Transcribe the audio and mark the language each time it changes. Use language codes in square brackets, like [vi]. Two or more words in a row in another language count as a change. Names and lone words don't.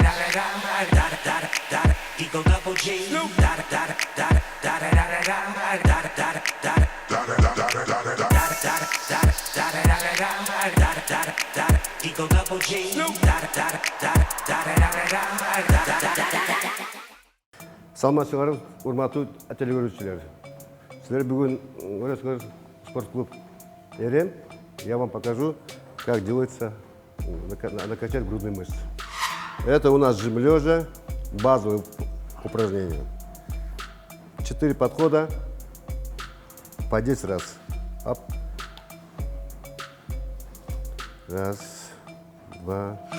[en] Eagle double G. Eagle double G. [ky] Саламатсыздар, урматтуу телекөрүүчүлөр. Силер бүгүн көрөсүңөр спорт-клуб Эрем. [ru] Я вам покажу, как делается накачать грудные мышцы. Это у нас жим лежа, базовые упражнения. 4 подхода по 10 раз. Оп. Раз, два.